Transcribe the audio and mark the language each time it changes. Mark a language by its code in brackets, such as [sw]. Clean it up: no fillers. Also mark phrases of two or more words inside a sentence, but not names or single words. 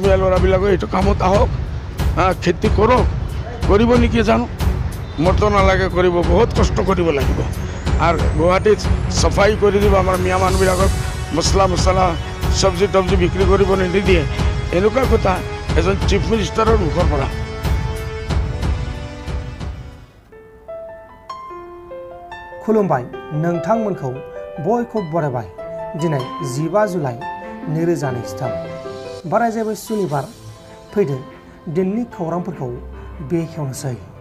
[as] অসমীয়া ল'ৰাবিলাকে এইটো কামত আহক, খেতি কৰক, কৰিব নেকি জানো, মৰতো নালাগে কৰিব, বহুত কষ্ট কৰিব লাগিব। আৰু গুৱাহাটীত চাফাই কৰি দিব আমাৰ মিয়া মানুহবিলাকক, মছলা চব্জি তব্জি বিক্ৰী কৰিব নিদিয়ে, এনেকুৱা কথা এজন [en] chief minister [as] মুখৰ পৰা। [brx] खुलुमबाय नोंथांमोनखौ बयखौ बरायबाय। दिनै 15 जुलाइ 2023 बारायजाबाय सुनिबार। फैदो दिननि खौरांफोरखौ बेखेवनोसै।